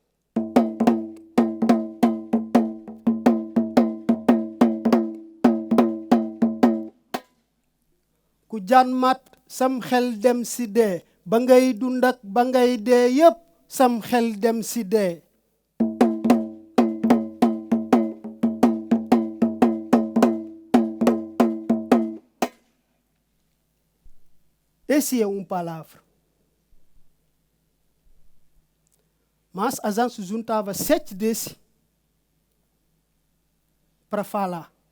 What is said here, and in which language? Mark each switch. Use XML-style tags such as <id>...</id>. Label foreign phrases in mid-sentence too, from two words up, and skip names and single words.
<wo>Ku jaan mat sam xel dem ci dee ba ngay dund ak ba ngay dee yépp sam xel dem ci dee.</wo> <pt>Esse é palavra. Mas a gente juntava 7 desse para falar.</pt>